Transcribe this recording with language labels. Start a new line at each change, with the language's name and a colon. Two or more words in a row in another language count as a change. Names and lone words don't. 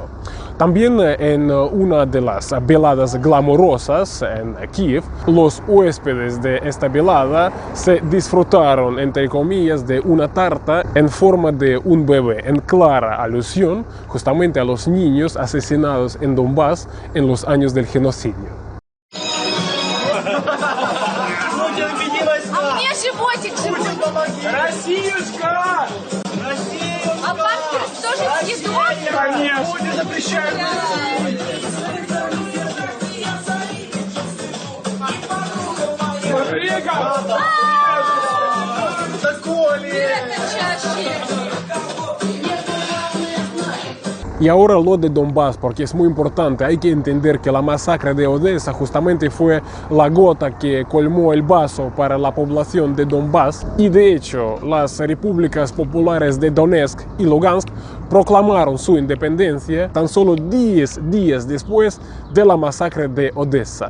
Spanish: También en una de las veladas glamorosas en Kiev, los huéspedes de esta velada se disfrutaron, entre comillas, de una tarta en forma de un bebé, en clara alusión justamente a los niños asesinados en Donbass en los años del genocidio.
Russian: Россиюшка! А памперс тоже съедобный? Конечно! Не запрещают! Рика! Такое! Это чаще.
Spanish: Y ahora lo de Donbass, porque es muy importante. Hay que entender que la masacre de Odessa justamente fue la gota que colmó el vaso para la población de Donbass. Y de hecho, las repúblicas populares de Donetsk y Lugansk proclamaron su independencia tan solo 10 días después de la masacre de Odessa.